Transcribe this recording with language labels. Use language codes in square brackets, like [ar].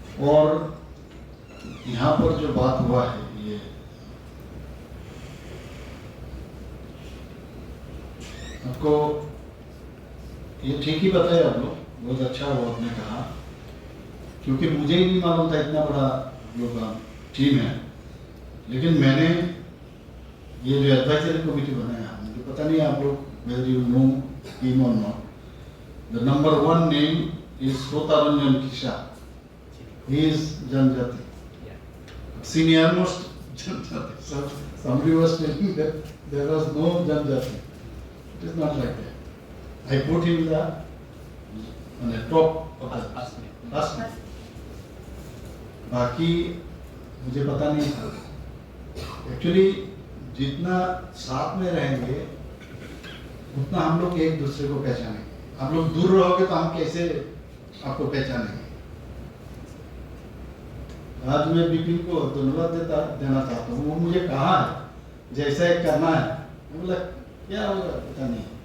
[hi] और यहाँ पर जो बात हुआ है, ये आपको ये ठीक ही बताया आप लोग, बहुत अच्छा वो आपने कहा, क्योंकि मुझे ही नहीं मालूम था इतना बड़ा लोग टीम है। लेकिन मैंने ये जो एडवाइजरी कमेटी बनाया, मुझे पता नहीं आप लोग [en] whether you know him or not, the number 1 name is Ranjan Kisha. He is Janjati, senior most Janjati. So somebody was telling that there was no Janjati. It is not like that. I put him on the top of the last name. [hi] बाकी मुझे पता नहीं था। Actually जितना साथ में रहेंगे उतना हम लोग एक दूसरे को पहचानेंगे। आप लोग दूर रहोगे तो हम कैसे आपको पहचानेंगे। आज मैं बिपिन को धन्यवाद देना चाहता हूँ। वो मुझे कहा है जैसा एक करना है, मैं बोला क्या होगा पता नहीं।